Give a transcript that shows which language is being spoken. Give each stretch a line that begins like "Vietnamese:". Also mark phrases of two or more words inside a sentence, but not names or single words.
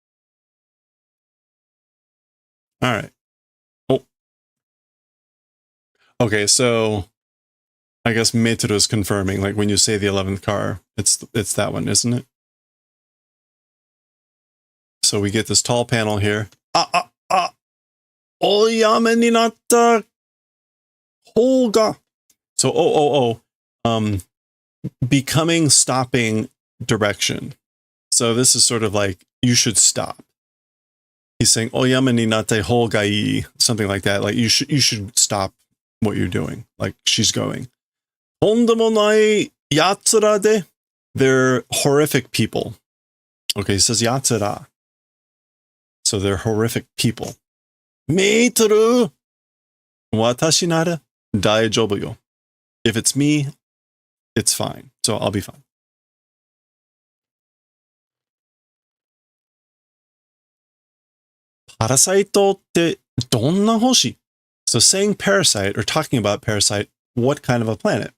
English: All right. Oh. Okay, so I guess Meitoru is confirming, like when you say the 11th car, it's that one, isn't it? So we get this tall panel here.
Japanese: おやめになったほうが.
English: So becoming stopping direction. So this is sort of like you should stop. He's saying
Japanese: おやめになってほうがいい,
English: something like that. Like you should stop what you're doing. Like she's going.
Japanese: ほんでもない奴らで.
English: They're horrific people. Okay, he says yatsura. So they're horrific people.
Japanese: メイトル、私なら大丈夫よ.
English: If it's me, it's fine. So I'll be fine.
Japanese: パラサイトってどんな星?
English: So saying parasite or talking about parasite, what kind of a planet?